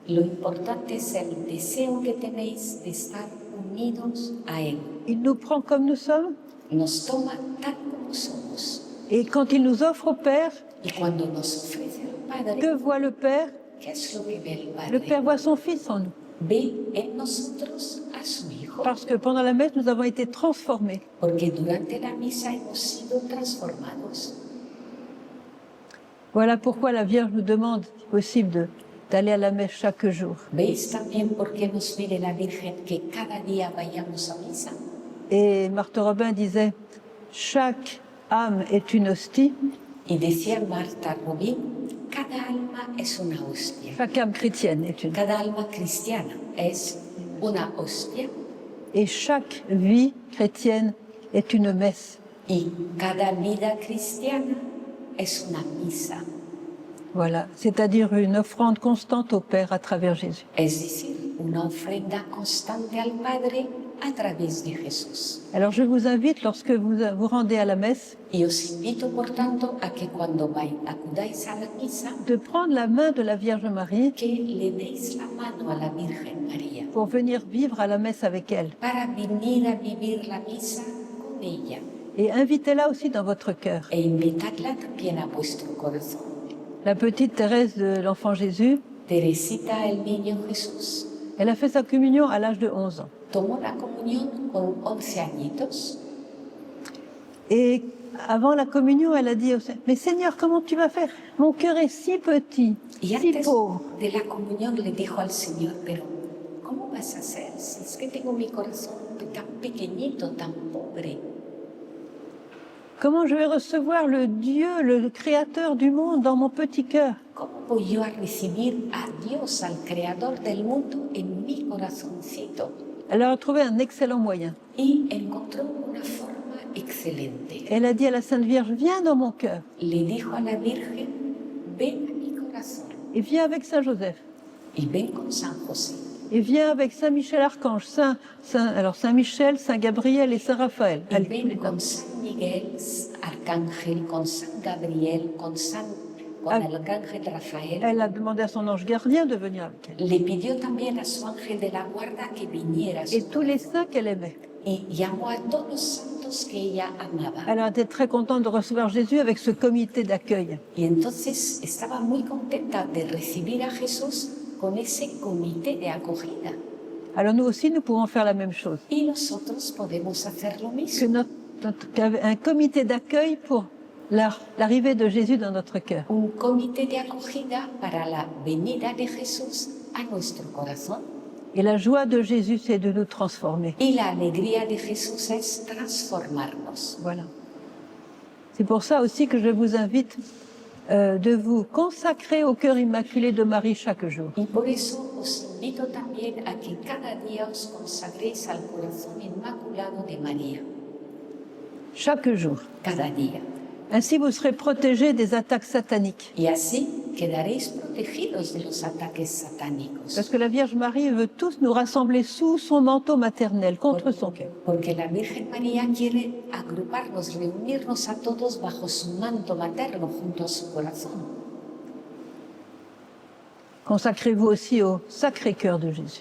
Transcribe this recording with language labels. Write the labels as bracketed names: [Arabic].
[Spanish] Lo importante es el deseo que tenéis de estar unidos a Él. [French] Il nous prend comme nous sommes, [Spanish] Nos toma tal como somos. [French] et quand il nous offre au Père, [Spanish] Y cuando nos ofrece al Padre, [French] que voit le Père? [Spanish] ¿qué es lo que ve el [French] Le [Spanish] Padre? [French] Père voit son Fils en nous. [Spanish] Ve en nosotros a su Hijo. [French] Parce que pendant la messe, nous avons été transformés. [Spanish] Porque durante la misa hemos sido transformados. [French] Voilà pourquoi la Vierge nous demande, si possible, d'aller à la messe chaque jour. [Spanish] ¿Veis también por qué nos pide la Virgen que cada día vayamos a misa? [French] Et Marthe Robin disait, chaque âme est une hostie, [Spanish] Y decía Marta Rubín, cada alma es una hostia. [French] chaque âme chrétienne est une. [Spanish] Cada alma cristiana es una hostia [French] Et chaque vie chrétienne est une messe. [Spanish] y cada vida cristiana es una misa. [French] Voilà, c'est-à-dire une offrande constante au Père à travers Jésus. [Spanish] Es decir, una ofrenda constante al Padre a través de Jesús. [French] Alors je vous invite, lorsque vous rendez à la messe, [Spanish] Y os invito, por tanto, a que cuando acudáis a la misa, [French] de prendre la main de la Vierge Marie [Spanish] que le deis la mano a la Virgen María [French] pour venir vivre à la messe avec elle. [Spanish] para venir a vivir la misa con ella [French] Et invitez-la aussi dans votre cœur. [Spanish] e invitadla también a vuestro corazón. [French] La petite Thérèse de l'Enfant Jésus, [Spanish] Teresita el Niño Jesús, [French] elle a fait sa communion à l'âge de 11 ans. [Spanish] tomó la comunión con 11 añitos. [French] Et avant la communion, elle a dit au Seigneur, mais Seigneur, comment tu vas faire? Mon cœur est si petit, [Spanish] Y si antes [French] pauvre. [Spanish] de la comunión le dijo al Señor, pero ¿cómo vas a hacer si es que tengo mi corazón tan pequeñito, tan pobre? [French] Comment je vais recevoir le Dieu, le créateur du monde dans mon petit cœur? [Spanish] ¿Cómo voy yo a recibir a Dios, al Creador del mundo, en mi corazoncito? [French] Elle a trouvé un excellent moyen. [Spanish] Y encontró una forma excelente. [French] Elle a dit à la Sainte Vierge, viens dans mon cœur [Spanish] Le dijo a la Virgen, ven a mi corazón [French] et viens avec Saint Joseph [Spanish] y ven con San José. [French] et viens avec Saint Michel Archange, Saint Michel, Saint Gabriel et Saint Raphaël. [Spanish] Y ven con San Miguel, Arcángel, con San Gabriel, con el Arcángel Rafael. [French] Elle a demandé à son ange gardien de venir avec elle. [Spanish] Le pidió también a su ángel de la guarda que viniera a su [French] Et tous les [Spanish] corazón. [French] saints qu'elle aimait. [Spanish] Y llamó a todos los santos que ella amaba. [French] Elle a été très contente de recevoir Jésus avec ce comité d'accueil. [Spanish] Y entonces estaba muy contenta de recibir a Jesús con ese comité de acogida. [French] Alors nous aussi, nous pouvons faire la même chose. [Spanish] Y nosotros podemos hacer lo [French] Que [Spanish] mismo. [French] un comité d'accueil pour l'arrivée de Jésus dans notre cœur. [Spanish] Un comité de acogida para la venida de Jesús a nuestro corazón. [French] Et la joie de Jésus, c'est de nous transformer. [Spanish] Y la alegría de Jesús es transformarnos. [French] Voilà. C'est pour ça aussi que je vous invite de vous consacrer au cœur immaculé de Marie chaque jour. [Spanish] Y por eso os invito también a que cada día os consagréis al corazón inmaculado de María. [French] Chaque jour. [Spanish] Cada día. [French] Ainsi, vous serez protégés des attaques sataniques. [Spanish] Y así quedaréis protegidos de los ataques satánicos. [French] Parce que la Vierge Marie veut tous nous rassembler sous son manteau maternel, contre son cœur. [Spanish] Porque la Virgen María quiere agruparnos, reunirnos a todos bajo su manto materno junto a su corazón. [French] Consacrez-vous aussi au Sacré-Cœur de Jésus.